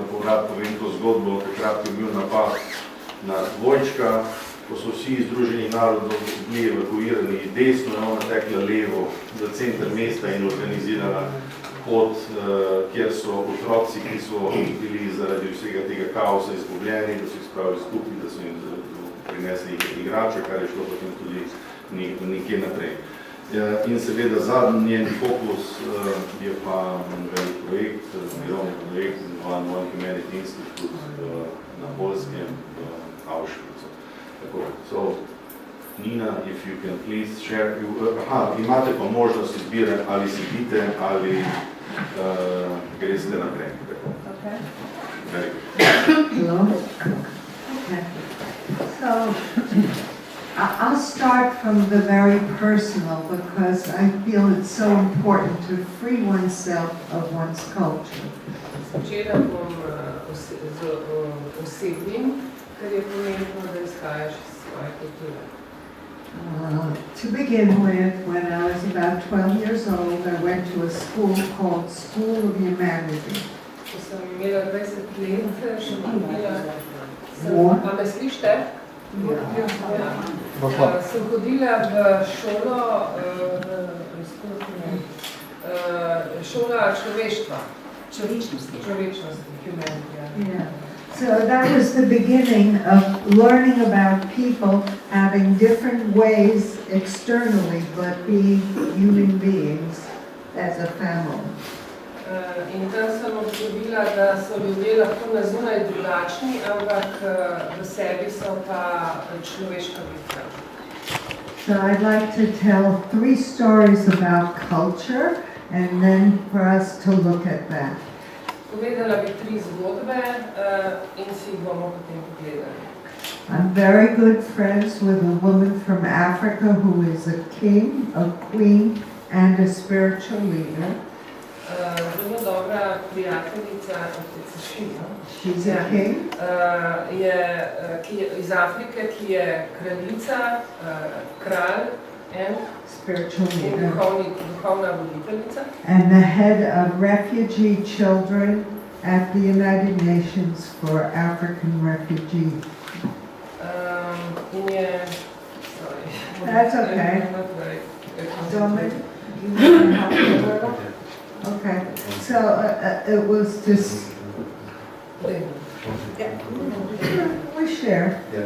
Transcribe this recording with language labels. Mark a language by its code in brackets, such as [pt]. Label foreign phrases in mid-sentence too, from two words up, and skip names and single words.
[sl] povrat povem to zgodbo, takrat je bil napad na dvojčka, ko so vsi Združenih narodov bili evakuirani desno, je ona tekla levo v center mesta in organizirala pot, kjer so otroci, ki so bili zaradi vsega tega kaosa izgubljeni, da so jih spravili skupaj, da so jim prinesli igrače, kar je šlo potem tudi nekje naprej. In seveda zadnji njen fokus je pa velik projekt, mirovni projekt One Humanity Institute na Poljskem, v Auschwitzu. Tako, so, Nina, [en] if you can please share, [sl] imate pa možnost izbire, ali sedite, ali greste naprej. [en] Okay. Very good. Okay. So, I'll start from the very personal because I feel it's so important to free oneself of one's culture. [sl] Začela bom z osebnim, ker je pomembno, da izhajaš iz svoje kulture. [en] To begin with, when I was about 12 years old, I went to a school called School of Humanity. [sl] Ko sem imela 20 let, sem hodila, pa me slište? Sem hodila v šolo, šola človeštva. Človečnosti, [en] humanity. Yeah. So that was the beginning of learning about people having different ways externally, but being human beings as a family. [sl] In tam sem občudila, da so ljudje lahko na zunaj drugačni, ampak v sebi so pa človeška bitja. [en] So I'd like to tell 3 stories about culture and then for us to look at that. [sl] Povedala bi 3 zgodbe in si jih bomo potem pogledali. [en] I'm very good friends with a woman from Africa who is a king, a queen, and a spiritual leader. [sl] Zelo dobra prijateljica, [en] She's a king. [sl] Je iz Afrike, ki je kraljica, kralj in [en] spiritual leader. [sl] Duhovna voditeljica. [en] And the head of refugee children at the United Nations for African refugees. That's okay. Okay, so it was just, we share.